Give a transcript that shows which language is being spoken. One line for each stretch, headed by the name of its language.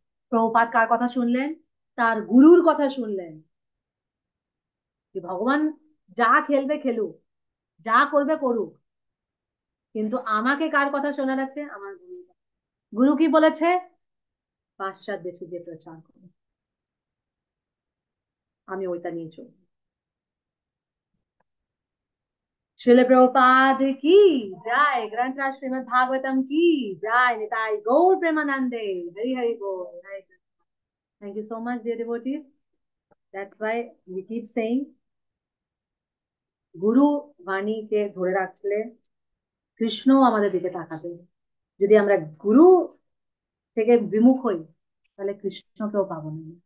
Bangla: প্রভুপাদ কার কথা শুনলেন? তার গুরুর কথা শুনলেন, যে ভগবান যা খেলবে খেলুক, যা করবে করুক, কিন্তু আমাকে কার কথা শোনার আছে? আমার গুরু। গুরু কি বলেছে? পাশ্চাৎ দেশে যে প্রচার করে, আমি ওইটা নিয়ে চলবো।
Hindi: शिल प्रभुपाद की जय, ग्रंथ राज श्रीमद् भागवतम की जय, निताई गौर प्रेमानंदे, हरि हरि बोल, हरे Krishna.
English: Thank you so much, dear devotees. That's why we keep saying,
Bangla: গুরু বাণীকে ধরে রাখলে কৃষ্ণ আমাদের দিকে তাকাবে। যদি আমরা গুরু থেকে বিমুখ হই, তাহলে কৃষ্ণকেও পাবো না।